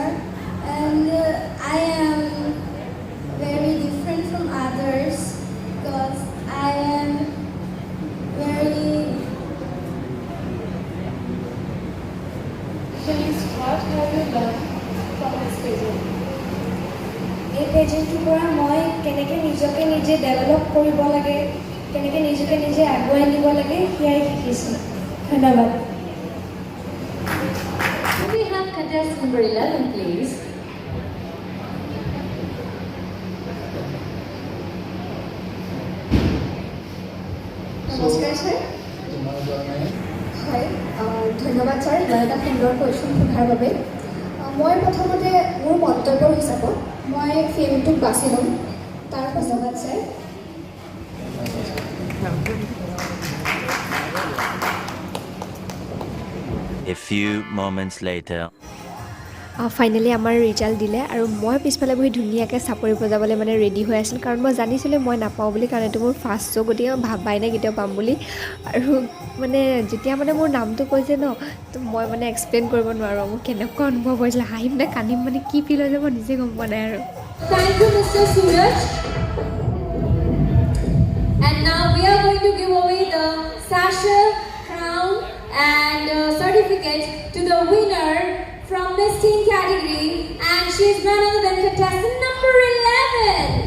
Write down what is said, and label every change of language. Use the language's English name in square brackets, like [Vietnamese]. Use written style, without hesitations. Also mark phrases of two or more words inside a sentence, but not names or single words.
[English] And I am very different from others because I am very. What have you learned from this pageant? [Assamese] এই পেজেণ্টটোৰ পৰা মই কেনেকৈ নিজকে নিজে ডেভেলপ কৰিব লাগে কেনেকৈ নিজকে নিজে আগুৱাই নিব লাগে সেয়াই শিকিছোঁ ধন্যবাদ। [English] Can we have contestant number 11, please? [Assamese] নমস্কাৰ ছাৰ হয় ধন্যবাদ ছাৰ ইমান এটা সুন্দৰ কুৱেশ্যন সোধাৰ বাবে মই প্ৰথমতে মোৰ মন্তব্যৰ হিচাপত মই ফিল্মটোক বাছি ল'ম তাৰ ধন্যবাদ ছাৰ [English] A few moments later. [Assamese] ফাইনেলি আমাৰ ৰিজাল্ট দিলে আৰু মই পিছফালে বহি ধুনীয়াকৈ চাপৰি বজাবলৈ মানে ৰেডি হৈ আছিল কাৰণ মই জানিছিলোঁ মই নাপাওঁ বুলি কাৰণ এইটো মোৰ [English] first show' [Assamese] গতিকে মই ভাবাই নাই কেতিয়াও পাম বুলি আৰু মানে যেতিয়া মানে মোৰ নামটো কৈছে ন তো মই মানে এক্সপ্লেইন কৰিব নোৱাৰোঁ মোৰ কেনেকুৱা অনুভৱ হৈছিলে হাঁহিম নে কান্দিম মানে কি ফিল হৈ যাব মই নিজে গম পোৱা নাই আৰু [English] Thank you, Mr. Suraj. And now we are going to give away the sasha, crown and certificate to the winner from Miss Teen category, and she is none other than contestant number 11.